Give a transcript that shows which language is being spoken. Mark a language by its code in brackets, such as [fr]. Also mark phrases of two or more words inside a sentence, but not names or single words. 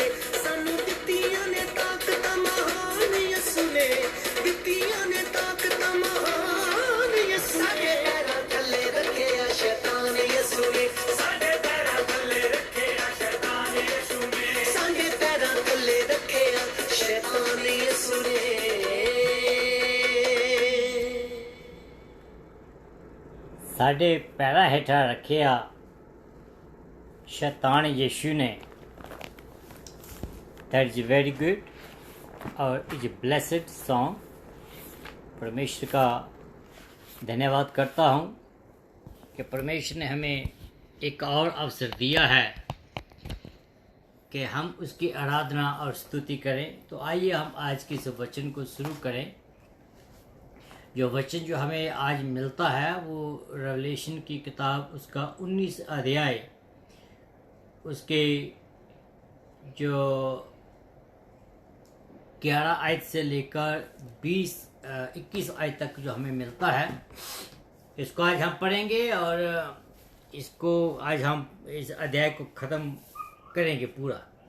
[pa] ਸਾਨੂੰ ਦਿੱਤੀਆਂ ਨੇ ਤਾਕਤ ਮਹਾਨ ਯਸੂ ਨੇ ਦਿੱਤੀਆਂ ਨੇ ਤਾਕਤ ਮਹਾਨ ਯਸੂ ਨੇ ਪੈਰਾਂ ਥੱਲੇ ਰੱਖਿਆ ਸ਼ੈਤਾਨ ਯਸੂ ਨੇ ਸਾਡੇ ਪੈਰਾਂ ਥੱਲੇ ਰੱਖਿਆ ਸ਼ੈਤਾਨ ਯਸੂ ਨੇ ਸਾਡੇ ਪੈਰਾਂ ਥੱਲੇ ਰੱਖਿਆ ਸ਼ੈਤਾਨ ਯਸੂ ਨੇ ਸਾਡੇ ਪੈਰਾਂ ਹੇਠਾਂ ਰੱਖਿਆ ਸ਼ੈਤਾਨ ਯਿਸੂ ਨੇ। [en] That is very good. और is blessed song. [hi] परमेश्वर का धन्यवाद करता हूँ कि परमेश्वर ने हमें एक और अवसर दिया है कि हम उसकी आराधना और स्तुति करें। तो आइए हम आज के इस वचन को शुरू करें। जो वचन जो हमें आज मिलता है वो रेवलेशन की किताब उसका 19 अध्याय उसके जो 11 आयत से लेकर 21 आयत तक जो हमें मिलता है, इसको आज हम पढ़ेंगे और इसको आज हम इस अध्याय को ख़त्म करेंगे पूरा।